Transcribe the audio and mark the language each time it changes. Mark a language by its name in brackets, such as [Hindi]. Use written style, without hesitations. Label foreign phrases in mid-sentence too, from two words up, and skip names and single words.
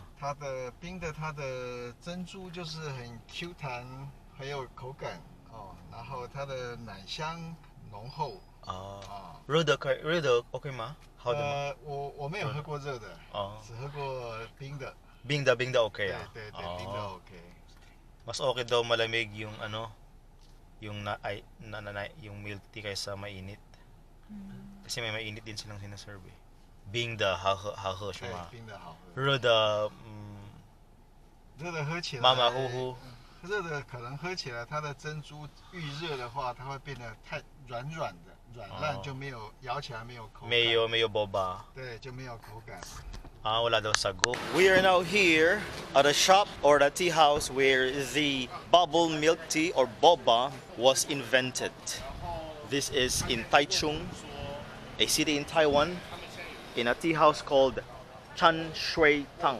[Chinese] 它的珍珠就是很 Q 弹，很有口感哦。然后它的奶香浓厚。热的OK 吗？好的吗？我没有喝过热的，只喝过冰的。冰的 OK 啊？对，冰的 OK。 [Filipino] Mas okay daw malamig yung yung [English] milk tea [Filipino] kaysa mainit. Kasi may mainit din silang sinaserve. [Chinese] 冰的好喝是吗？冰的好喝。热的喝起来马马虎虎。热的可能喝起来它的珍珠遇热的话，它会变得太软烂，就没有咬起来没有口感。没有 boba。对，就没有口感。 [Filipino] Wala daw sago. [English] We are now here at a shop or the tea house where the bubble milk tea or boba was invented. This is in Taichung, a city in Taiwan, in a tea house called Shui Tang.